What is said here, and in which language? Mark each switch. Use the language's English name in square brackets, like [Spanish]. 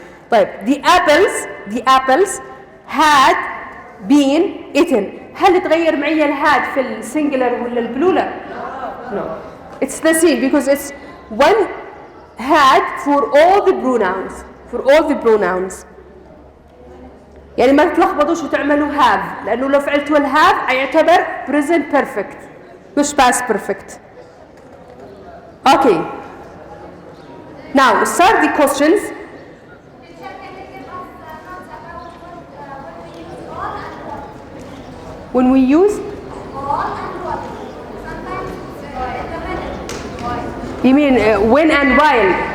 [English] But the apples had been eaten. [Arabic] هل تغير معي الهاد في السنجلر ولا البلولر؟ No. [English] It's the same because it's one had for all the pronouns. [Arabic] يعني ما تلخبطوش وتعملوا have، لأنه لو فعلتوا الهاف هيعتبر present perfect مش past perfect. [English] Okay. Now start the questions. When we use you mean when and while?